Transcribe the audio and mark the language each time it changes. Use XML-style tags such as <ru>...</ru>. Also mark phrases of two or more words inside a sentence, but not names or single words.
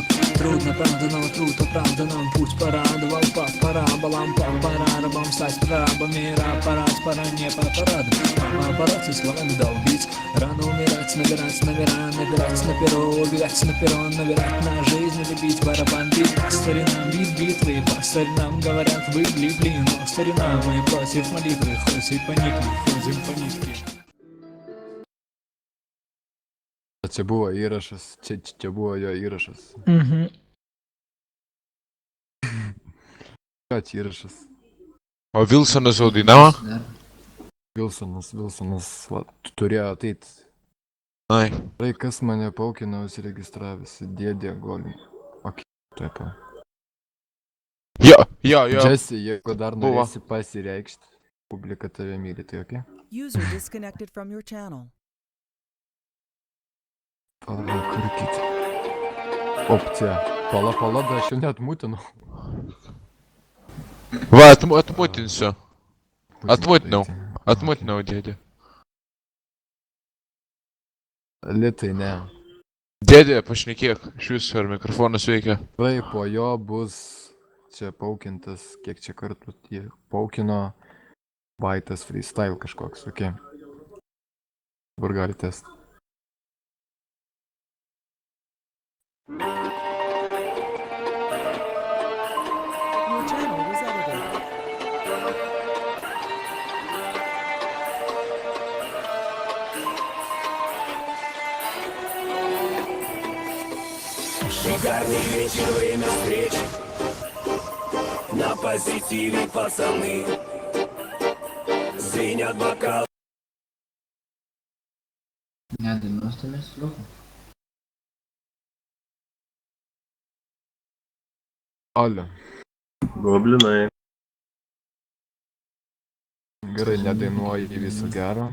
<ru>Трудно, правда, но труд оправданным путь порадовал, пора, балам, пора, рабам стать прорабами, парад, пора, не по параду, аппарат и словами долбить, рано умирать, набирать номера, набирать на перо, убегать на перрон, набирать на жизнь, любить, барабан бить, по старинам битвы, по старинам говорят вы влипли, но старина мы против молитвы, хоть и поникли, ходим по нитке.</ru> <lt>Čia buvo įrašas, čia buvo jo įrašas. Ką čia įrašas? O Vilsonas jau dainavo? Vilsonas, va, turėjo ateit. Ai. Tai kas mane paukino užsiregistravęs, dėdė golim. Ok, taip. Jo. Jesse, jeigu dar Buvo. norėsi pasireikšti, publika tave myli, tai ok?</lt> <en>User disconnected from your channel.</en> <lt>Kurkit. Opcija. Pala, da aš jau net mutinau. Va, atmutinsiu. Atmutinau, dėdė. Litai, ne. Dėdė, pašnekėk, iš viso ar mikrofonas veikia. Taip, po jo bus čia paukintas, kiek čia kartų tie paukino Vaitas freestyle kažkoks, ok. Dabar galite.</lt> <en>Your channel was edited.</en> <ru>Шикарный вечер, время встреч. На позитиве пацаны звенят бокалы.</ru> <lt>Ne, dainuos tai mes liukom. Alio. Goblinai. Gerai, nedainuoji viso gero.</lt>